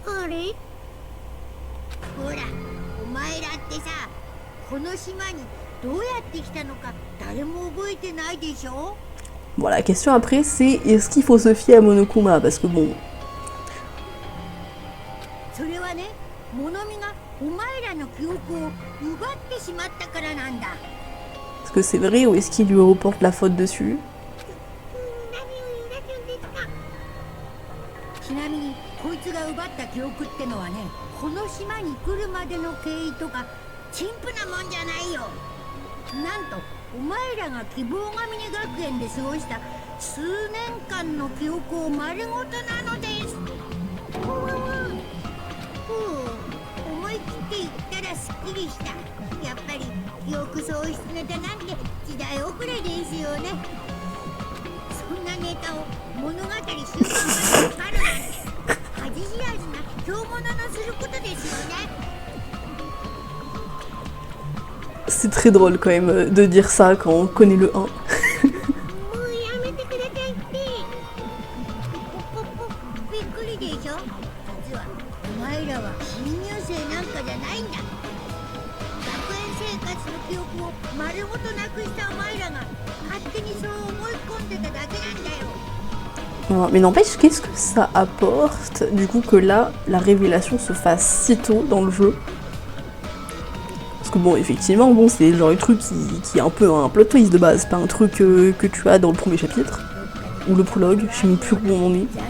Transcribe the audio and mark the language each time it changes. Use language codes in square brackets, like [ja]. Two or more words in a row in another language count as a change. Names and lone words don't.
[ja] れほら、お前らってさ、この島にどうやって来たのか誰も覚えてないでしょ？ [fr] Bon, la question après, c'est est-ce qu'il faut se fier à Monokuma? Parce que bon... [ja] それはね、モノミがお前らの記憶を奪ってしまったからなんだ。 [fr] Est-ce que c'est vrai ou est-ce qu'il lui reporte la faute dessus? [ja] ちなみにこいつが奪った記憶ってのはね、この島に来るまでの経緯とか陳腐なもんじゃないよ。なんとお前らが希望ヶ峰学園で過ごした数年間の記憶を丸ごとなのです。思い切って言ったらすっきりした。やっぱり記憶喪失ネタなんて時代遅れですよね。そんなネタを物語終盤までかかるなんて恥知らずな強者のすることですよね。 [fr] C'est très drôle quand même de dire ça quand on connaît le 1. [ja] もうやめてくださいって。びっくりでしょ。実はお前らは新入生なんかじゃないんだ。学園生活の記憶を丸ごとなくしたお前らが勝手にそう思い込んでただけなんだよ。 [fr] Mais n'empêche, qu'est-ce que ça apporte du coup que là, la révélation se fasse si tôt dans le jeu? Parce que bon, effectivement, bon, c'est le genre de truc qui est un peu un [en] plot twist [fr] de base, pas un truc que tu as dans le premier chapitre, ou le prologue, je sais même plus où on en est.